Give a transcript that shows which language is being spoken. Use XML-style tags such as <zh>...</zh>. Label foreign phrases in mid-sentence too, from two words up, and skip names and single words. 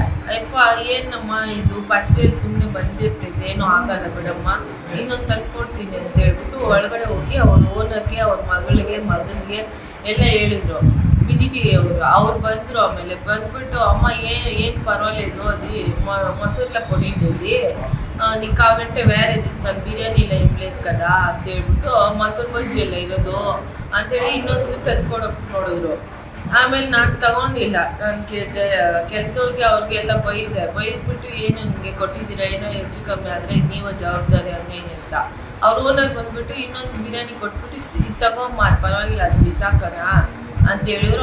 <kn>ಅಯ್ಯಪ್ಪ ಏನಮ್ಮ ಇದು ಪಚಡಿಯಲ್ಲಿ ಸುಮ್ಮನೆ ಬಂದಿರ್ತೈತೆ, ಏನೂ ಆಗಲ್ಲ ಬಿಡಮ್ಮ, ಇನ್ನೊಂದು ತಂದ್ಕೊಡ್ತೀನಿ ಅಂತ ಹೇಳ್ಬಿಟ್ಟು ಒಳಗಡೆ ಹೋಗಿ ಅವ್ರ ಓನರ್ಗೆ, ಅವ್ರ ಮಗನಿಗೆ ಎಲ್ಲ ಹೇಳಿದ್ರು. BGT ಅವ್ರು ಬಂದರು. ಆಮೇಲೆ ಬಂದ್ಬಿಟ್ಟು ಅಮ್ಮ ಏನು ಪರವಾಗಿಲ್ಲ ಇದು ಅದು ಮೊಸರೆಲ್ಲ ಕೊಟ್ಟಿದ್ದೀವಿ,</kn> <te>నీకు కావాలంటే వేరే తీస్తాను, బిర్యానీలో ఏం లేదు కదా</te> <kn>ಅಂತ ಹೇಳ್ಬಿಟ್ಟು ಮೊಸರು ಬಜ್ಜಿ ಎಲ್ಲ ಇರೋದು ಅಂತೇಳಿ ಇನ್ನೊಂದು ತಂದ್ಕೊಡೋಕೆ ನೋಡಿದ್ರು. ಆಮೇಲೆ ನಾನು ತಗೊಂಡಿಲ್ಲ. ನಾನು ಕೆಲಸದವ್ರಿಗೆ ಅವ್ರಿಗೆಲ್ಲ ಬೈದ್ಬಿಟ್ಟು ಏನು ಹಿಂಗೆ ಕೊಟ್ಟಿದ್ದೀರಾ, ಏನೋ ಹೆಚ್ಚು ಕಮ್ಮಿ ಆದರೆ ನೀವು ಜವಾಬ್ದಾರಿ ಹಂಗೆ ಅಂತ. ಅವ್ರ ಓನರ್ ಬಂದ್ಬಿಟ್ಟು ಇನ್ನೊಂದು ಬಿರಿಯಾನಿ ಕೊಟ್ಬಿಟ್ಟು ಇದು ತಗೊಂಬ, ಪರವಾಗಿಲ್ಲ ಅದು ಬಿಸಾಕೋಣ ಅಂತ ಹೇಳಿದ್ರು.</kn>